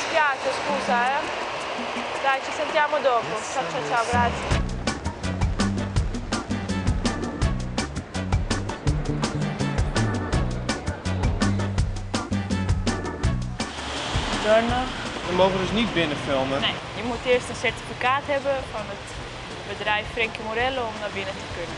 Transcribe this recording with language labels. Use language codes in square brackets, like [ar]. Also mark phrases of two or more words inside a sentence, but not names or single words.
[it] Grazie, scusa, eh. Dai, ci sentiamo dopo. Ciao, ciao, ciao, grazie. [nl] We mogen dus niet binnen filmen. Nee, je moet eerst een certificaat hebben van het bedrijf Frankie Morello om naar binnen te kunnen.